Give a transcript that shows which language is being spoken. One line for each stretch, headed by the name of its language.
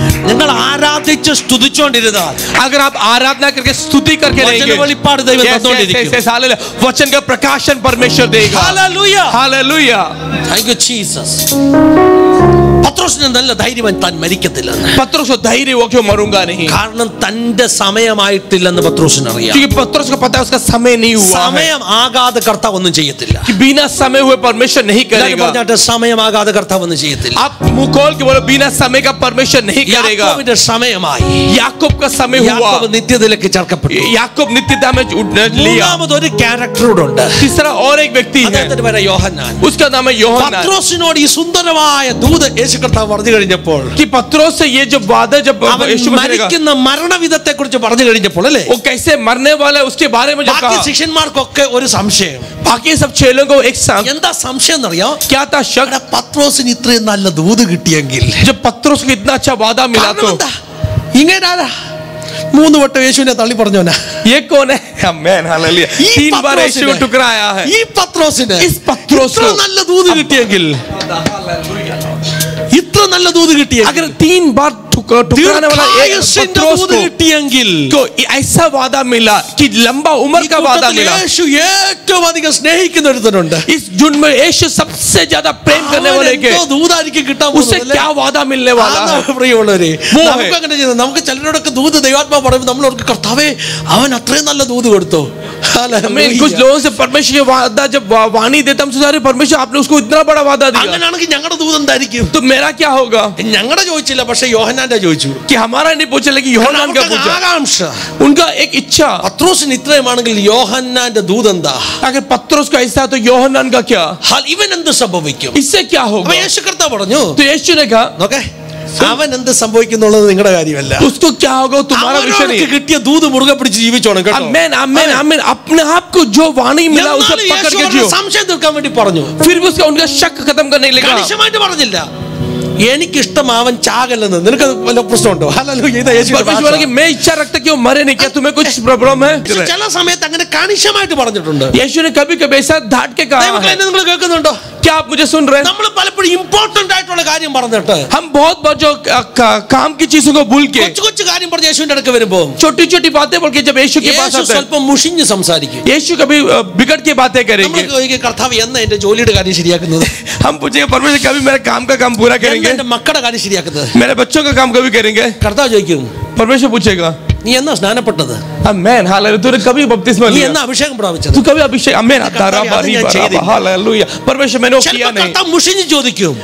Malayalam: നിങ്ങൾ ആരാധിച്ച് സ്തുതിച്ചുകൊണ്ടിരുന്നാൽ
Hindi: अगर आप आराधना करके स्तुति करके रहेंगे
Malayalam: വെളിപ്പാട് ദൈവം തന്നുകൊണ്ടിരിക്കും.
Hindi: वचन का प्रकाशन परमेश्वर देगा.
Malayalam: Hallelujah.
Hindi: Hallelujah.
English: Thank you Jesus.
Malayalam: പത്രോസിന് നല്ല ധൈര്യം താൻ മരിക്കത്തില്ലെന്ന്.
Hindi: पतरस को धैर्य हुआ कि वो मरूंगा नहीं.
Malayalam: കാരണം തന്റെ സമയമായിട്ടില്ലെന്ന് പത്രോസിന് അറിയാം.
Hindi: क्योंकि पतरस को पता है उसका समय नहीं हुआ है.
Malayalam: സമയം ആകാതെ കർത്താവ് ഒന്നും ചെയ്യത്തില്ല.
Hindi: कि बिना समय हुए परमेश्वर नहीं करेगा.
Malayalam: പറഞ്ഞാട്ട് സമയമാകാതെ കർത്താവ് ഒന്നും ചെയ്യത്തില്ല.
Hindi: आप मुंह खोल के बोलो बिना समय का परमेश्वर नहीं करेगा.
Malayalam: യാക്കോബിന്റെ സമയമായി.
Hindi: याकूब का समय हुआ.
Malayalam: യാക്കോബ് നിത്യതയിലേക്ക് ചേർക്കപ്പെട്ടു.
Hindi: याकूब नित्यता में लिया.
Malayalam: മൂന്നാമതൊരു ക്യാരക്ടർ കൂടെ ഉണ്ട്.
Hindi: तीसरा और एक व्यक्ति है.
Malayalam: അദ്ദേഹത്തിന്റെ പേര് യോഹന്നാൻ.
Hindi: उसका नाम है यूहन्ना.
Malayalam: പത്രോസിനോട് ഈ സുന്ദരമായ ദൂത് യേശു കർത്താവ് പറഞ്ഞു കഴിഞ്ഞപ്പോൾ
Hindi: कि पतरस से ये जो वादा जब
Malayalam: അവൻ
Hindi: यीशु मसीह ने कहा,
Malayalam: മരിക്കുന്ന മരണവിധത്തെ കുറിച്ച് പറഞ്ഞു കഴിഞ്ഞപ്പോൾ അല്ലേ
Hindi: वो कैसे मरने वाला है उसके बारे में जब
Malayalam: ബാക്കി
Hindi: कहा,
Malayalam: ശിഷ്യന്മാർക്കൊക്കെ ഒരു സംശയം.
Hindi: बाकी सब चेलों को एक साथ
Malayalam: എന്താ സംശയം എന്നറിയോ?
Hindi: क्या था शक.
Malayalam: എടാ, പത്രോസിന് ഇത്രയും നല്ല ദൂത് കിട്ടിയെങ്കിൽ
Hindi: जब पतरस को इतना अच्छा वादा मिला
Malayalam: കാരണം
Hindi: तो
Malayalam: എന്താ? ഇങ്ങനാരാ 3 വട്ടം യേശുവിനെ തള്ളി പറഞ്ഞോനാ.
Hindi: ये कौन है? आमीन हालेलुया.
Malayalam: ഈ
Hindi: 3 बार यीशु
Malayalam: പത്രോസിന്
Hindi: ठुकराया है.
Malayalam: ഈ പത്രോസിന്
Hindi: इस पतरस
Malayalam: ഇത്ര
Hindi: को
Malayalam: നല്ല ദൂത് കിട്ടിയെങ്കിൽ ഇത്ര നല്ല ദൂത് കിട്ടിയെങ്കിൽ
Hindi: अगर 3 बार ठुकराने वाला एक
Malayalam: ദീർഘായുസ്സിന്റെ
Hindi: पतरस
Malayalam: ദൂത് കിട്ടിയെങ്കിൽ
Hindi: को ऐसा वादा मिला कि लंबा उम्र का वादा मिला.
Malayalam: യേശു ഏറ്റവും അധികം സ്നേഹിക്കുന്ന ഒരുത്തനുണ്ട്.
Hindi: इस झुंड में यीशु सबसे ज्यादा प्रेम करने वाले के
Malayalam: എന്തോ ദൂതായിരിക്കും കിട്ടാൻ
Hindi: उससे क्या वादा मिलने वाला है.
Malayalam: പ്രിയമുള്ളവരെ,
Hindi: वो है.
Malayalam: നമുക്ക് അങ്ങനെ ചെയ്യുന്നത്. നമുക്ക് ചിലരോടൊക്കെ ദൂത് ദൈവാത്മാ പറയുമ്പോൾ നമ്മൾ ഓർക്കും കർത്താവേ അവൻ അത്രയും നല്ല ദൂത് കൊടുത്തു.
Hindi: हमें कुछ लोगों से परमेश्वर के वादा जब वाणी देता हम सोचते परमेश्वर आपने उसको इतना बड़ा वादा दिया.
Malayalam: അങ്ങനെയാണെങ്കിൽ ഞങ്ങളുടെ ദൂത് എന്തായിരിക്കും?
Hindi: तो मेरा क्या होगा?
Malayalam: ഞങ്ങളുടെ ചോദിച്ചില്ല, പക്ഷെ യോഹന്നാന്റെ ചോദിച്ചു.
Hindi: कि हमारा नहीं पूछा लेकिन यूहन्ना का पूछा.
Malayalam: ആകാംക്ഷ.
Hindi: उनका एक इच्छा.
Malayalam: പത്രോസിന് ഇത്രയുമാണെങ്കിൽ യോഹന്നാന്റെ ദൂത് എന്താ?
Hindi: अगर पतरस का ऐसा तो यूहन्ना का क्या?
Malayalam: ഇവൻ എന്ത് സംഭവിക്കും?
Hindi: इससे क्या होगा?
Malayalam: അപ്പൊ യേശു കർത്താവ് പറഞ്ഞു,
Hindi: तो यीशु ने कहा
Malayalam: നോക്കേ, അവൻ എന്ത് സംഭവിക്കുന്നുള്ളത് നിങ്ങളുടെ കാര്യമല്ല.
Hindi: उसको क्या होगा तुम्हारा विषय नहीं.
Malayalam: കിട്ടിയ ദൂത് മുറുകെ പിടിച്ച് ജീവിച്ചോണം കേട്ടോ.
Hindi: आमीन आमीन आमीन. अपने आप को जो वाणी मिला उसे पकड़ के जियो.
Malayalam: സംശയം തീർക്കാൻ വേണ്ടി പറഞ്ഞു.
Hindi: फिर भी उसका उनका शक खत्म करने के लिए कहा.
Malayalam: കണിശമായിട്ട് പറഞ്ഞില്ല. എനിക്കിഷ്ടം അവൻ ചാകല്ലെന്ന്. നിനക്ക് വല്ല പ്രശ്നമുണ്ടോ? ഹല്ലേലൂയ. ഇതാ യേശുവിന്റെ
Hindi: परमेश्वर बोला कि मैं इच्छा रखता कि वो मरे नहीं. क्या तुम्हें कुछ प्रॉब्लम है?
Malayalam: ഭാഷ. ചില സമയത്ത് അങ്ങനെ കണിശമായിട്ട് പറഞ്ഞിട്ടുണ്ട്.
Hindi: यीशु ने कभी कभी ऐसा धाट के कहा है.
Malayalam: നിങ്ങൾ കേൾക്കുന്നുണ്ടോ?
Hindi: क्या आप मुझे सुन रहे हैं?
Malayalam: നമ്മൾ പലപ്പോഴും ഇമ്പോർട്ടന്റ് ആയിട്ടുള്ള കാര്യം പറഞ്ഞിട്ട്
Hindi: हम बहुत बार जो काम की चीजों को भूल के
Malayalam: കൊച്ചു കൊച്ചു കാര്യം പറഞ്ഞ് യേശുവിന്റെ അടുക്ക് വരുമ്പോ
Hindi: छोटी छोटी बातें बोल के जब यीशु के पास
Malayalam: യേശു
Hindi: आते हैं
Malayalam: സ്വല്പം മുഷിഞ്ഞ് സംസാരിക്കും.
Hindi: यीशु कभी बिगड़ के बातें करेंगे.
Malayalam: നമ്മൾ കർത്താവ് എന്നാ എന്റെ ജോലിയുടെ കാര്യം ശരിയാക്കുന്നത്?
Hindi: हम पूछेंगे परमेश्वर कभी मेरे काम का काम पूरा
Malayalam: എന്നാ
Hindi: करेंगे.
Malayalam: എന്റെ മക്കളുടെ കാര്യം ശരിയാക്കുന്നത്?
Hindi: मेरे बच्चों का काम कभी करेंगे.
Malayalam: കർത്താവ് ചോദിക്കും,
Hindi: परमेश्वर पूछेगा
Malayalam: നീ എന്നാ സ്നാനപ്പെട്ടത്?
Hindi: आमीन हालेलुया. तूने कभी बपतिस्मा
Malayalam: നീ
Hindi: लिया?
Malayalam: എന്നാ അഭിഷേകം പ്രാപിച്ചത്?
Hindi: तू कभी अभिषेक आमीन
Malayalam: ചെയ്തില്ല.
Hindi: हालेलुया. परमेश्वर मैंने वो किया
Malayalam: ചിലപ്പോൾ
Hindi: नहीं.
Malayalam: കർത്താവ് മുഷിഞ്ഞ് ചോദിക്കും,